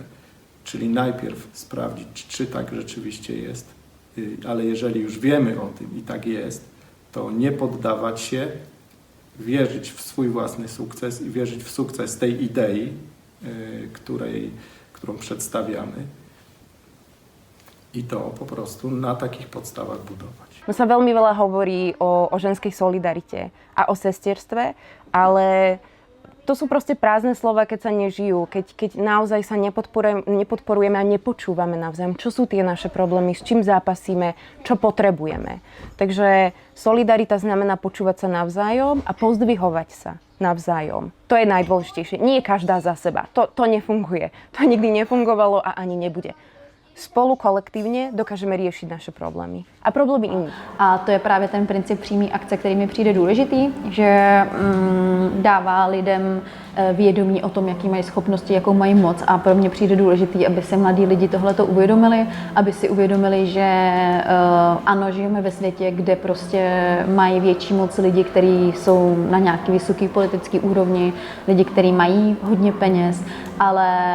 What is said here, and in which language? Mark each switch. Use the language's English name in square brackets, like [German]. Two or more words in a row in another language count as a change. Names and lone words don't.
[Polish] Czyli najpierw sprawdzić, czy tak rzeczywiście jest, ale jeżeli już wiemy o tym i tak jest, to nie poddawać się, wierzyć w swój własny sukces i wierzyć w sukces tej idei, którą przedstawiamy i to po prostu [Slovak] na takých podstavách budovať. No sa veľmi veľa hovorí o ženskej solidarite a o sestierstve, ale to sú proste prázdne slova, keď sa nežijú, keď naozaj sa nepodporujeme a nepočúvame navzájom, čo sú tie naše problémy, s čím zápasíme, čo potrebujeme. Takže solidarita znamená počúvať sa navzájom a pozdvihovať sa navzájom. To je najdôležitejšie. Nie každá za seba. To nefunguje. To nikdy nefungovalo a ani nebude. Spolu kolektívne dokážeme riešiť naše problémy a problémy iných. [Czech] A to je právě ten princip přímé akce, který mi přijde důležitý, že dává lidem vědomí o tom, jaký mají schopnosti, jakou mají moc a pro mě přijde důležitý, aby se mladí lidi tohleto uvědomili, aby si uvědomili, že ano, žijeme ve světě, kde prostě mají větší moc lidi, kteří jsou na nějaký vysoký politický úrovni, lidi, kteří mají hodně peněz, ale